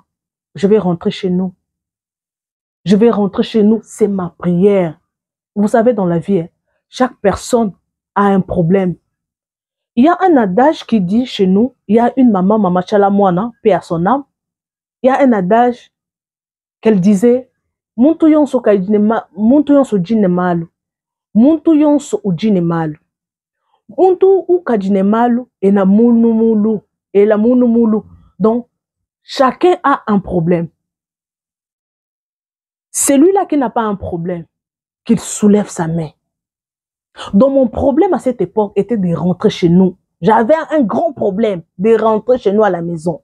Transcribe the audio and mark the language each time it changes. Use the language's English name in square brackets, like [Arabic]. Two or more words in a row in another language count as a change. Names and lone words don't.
[French] Je vais rentrer chez nous. Je vais rentrer chez nous, c'est ma prière. Vous savez, dans la vie, chaque personne a un problème. Il y a un adage qui dit chez nous, il y a une maman Chalamouana, paix à son âme. Il y a un adage qu'elle disait, [Luba-Lulua] Muntu yonso jine malu. Muntu yonso ujine malu. Muntu ukajine malu et na munu mulu. Et la munu mulu. [French] Donc, chacun a un problème. Celui-là qui n'a pas un problème, qu'il soulève sa main. Donc, mon problème à cette époque était de rentrer chez nous. J'avais un grand problème de rentrer chez nous à la maison.